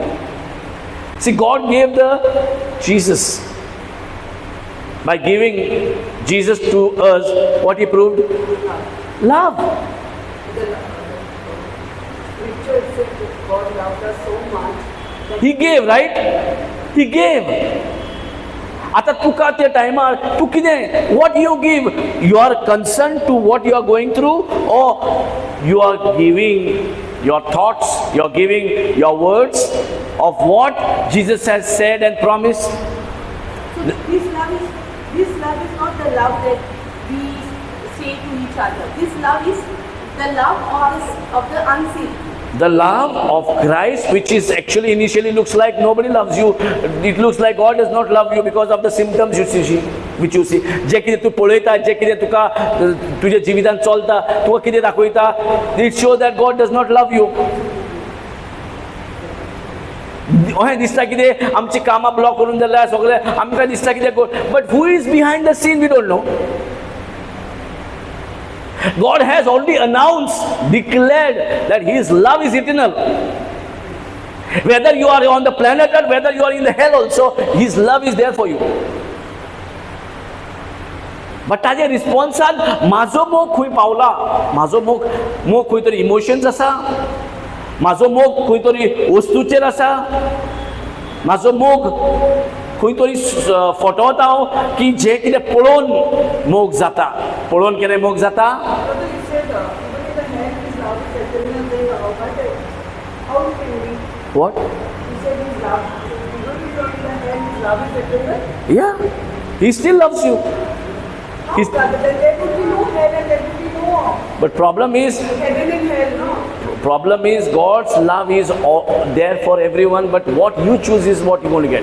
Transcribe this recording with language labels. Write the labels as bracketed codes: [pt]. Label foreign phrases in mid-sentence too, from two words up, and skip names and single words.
[en] See, God gave the Jesus. By giving Jesus to us, what He proved? Love. Scripture says that God loved us so much. He gave, right? He gave. [kok] आता तुका त्या टायमार तू कितें [en] what you give? You are concerned to what you are going through, or you are giving your thoughts, you are giving your words of what Jesus has said and promised. So this love is not the love that we say to each other. This love is the love of the unseen. The love of Christ, which is actually initially looks like nobody loves you. It looks like God does not love you because of the symptoms you see, which you see. [kok] जे कितें तूं पळयता, जे कितें तुका तुज्या जिवितांत चलता, तुका कितें दाखयता, [en] it shows that God does not love you. [kok] अहें दिसता कितें आमची कामां ब्लॉक करून जाल्यार सगळे आमकां दिसता कितें, [en] but who is behind the scene we don't know. God has already announced, declared that His love is eternal. Whether you are on the planet or whether you are in the hell also, His love is there for you. [kok] But ताजे रिस्पॉन्सान म्हाजो मोग खंय पावला, म्हाजो मोग खंय तरी इमोशन्स आसा, म्हाजो मोग खंय तरी वस्तूचेर आसा, म्हाजो मोग खंय तरी फटोवता हांव की जे कितें पळोवन मोग जाता, पळोवन कितें मोग जाता. [en] What? Yeah, He still loves you. But problem is God's love is there for everyone, but what you choose is what you're going to get.